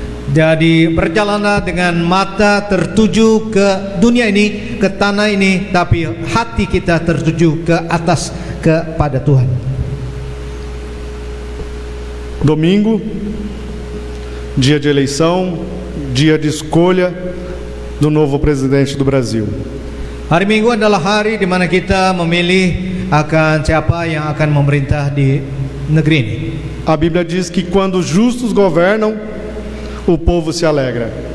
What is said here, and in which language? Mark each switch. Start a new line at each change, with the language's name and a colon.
Indonesian: Jadi berjalanlah dengan mata tertuju ke dunia ini, ke tanah ini, tapi hati kita tertuju ke atas, kepada Tuhan.
Portuguese: Domingo, dia de eleição, dia de escolha do novo presidente do Brasil.
Indonesian: Hari Minggu adalah hari di mana kita memilih akan siapa yang akan memerintah di negeri ini.
Portuguese: A Bíblia diz que quando os justos governam, o povo se alegra.